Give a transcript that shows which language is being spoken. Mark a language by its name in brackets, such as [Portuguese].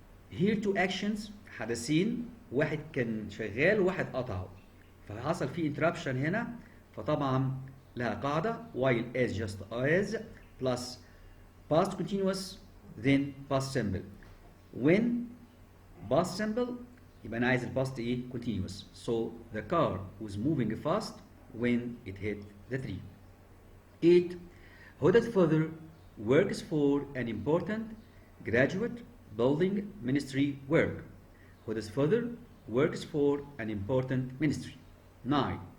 [English] Here two actions, [Arabic] حدثين، واحد كان شغال وواحد قطعه، فحصل فيه [English] interruption [Arabic] هنا، فطبعا لها قاعدة [English] while as just as plus past continuous then past simple. When past simple [Arabic] يبقى أنا عايز الباست إيه [English] continuous. So the car was moving fast when it hit the tree. 8. Huda's father works for an important graduate building ministry work. Huda's father works for an important ministry. 9.